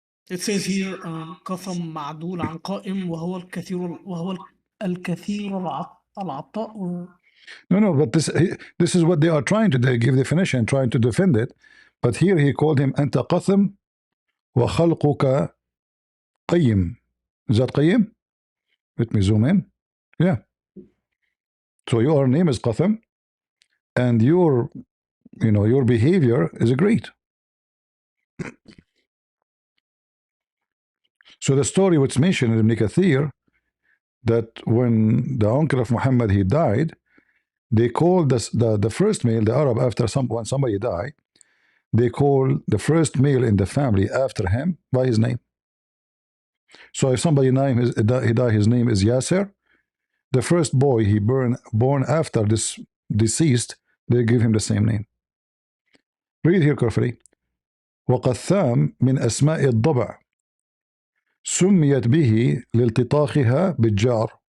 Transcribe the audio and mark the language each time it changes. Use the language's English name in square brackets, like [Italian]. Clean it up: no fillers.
[English] It says here [Arabic] قثم معدول عن قائم وهو الكثير العطاء [English] or No, but this is what they are trying to give definition, trying to defend it. But here he called him [Arabic] أنت قثم وخلقك قيم. [English] Is that [Arabic] قيم? [English] Let me zoom in. Yeah. So your name is qatham and your behavior is great. So the story which mentioned in Ibn Kathir that when the uncle of Muhammad he died, they called the first male, the Arab, after when somebody died, they call the first male in the family after him by his name. So if somebody he died, his name is Yasser, the first boy he born after this deceased, they give him the same name. Read here carefully. [Arabic] وقثام من أسماء الضبع سميت به لالتطاخها بالجار.